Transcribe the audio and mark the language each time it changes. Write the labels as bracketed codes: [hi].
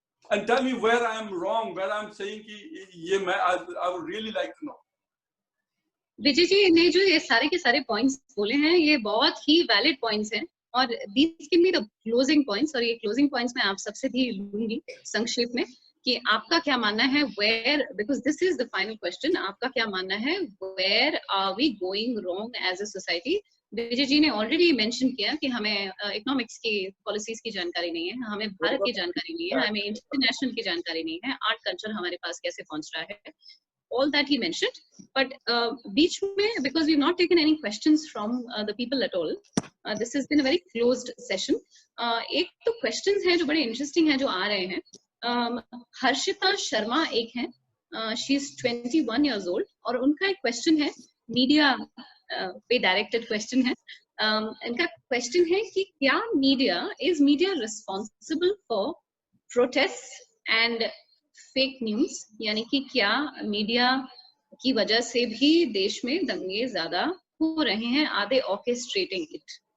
[en] And tell me where I am wrong, where I am saying [hi] कि ये मैं [en] I would really like to know. [hi] Vijay ji ने जो ये सारे के सारे पॉइंट्स बोले हैं ये बहुत ही वैलिड पॉइंट्स हैं और [en] these can be the closing points, [hi] और ये closing points मैं आप सबसे भी लूंगी संक्षेप में कि आपका क्या मानना है, [en] where, because this is the final question, [hi] आपका क्या मानना है, [en] where are we going wrong as a society? [hi] Vijay ji ने ऑलरेडी मेंशन किया कि हमें इकोनॉमिक्स की पॉलिसीज की जानकारी नहीं है, हमें भारत की जानकारी नहीं है, हमें इंटरनेशनल की जानकारी नहीं है, आर्ट कल्चर हमारे पास कैसे पहुंच रहा है, [en] all that he mentioned. But [hi] बीच में, [en] because we've not taken any questions from the people at all, this has been a very closed session. [hi] एक तो questions हैं जो बड़े interesting हैं जो आ रहे हैं। हर्षिता शर्मा एक है, [en] she is 21 years old [hi] और उनका एक question है, मीडिया पे डायरेक्टेड क्वेश्चन है। इनका क्वेश्चन है कि क्या media [en] responsible for protest and fake news, [hi] यानी कि क्या मीडिया की वजह से भी देश में दंगे ज्यादा हो रहे हैं, [en] Are they orchestrating it?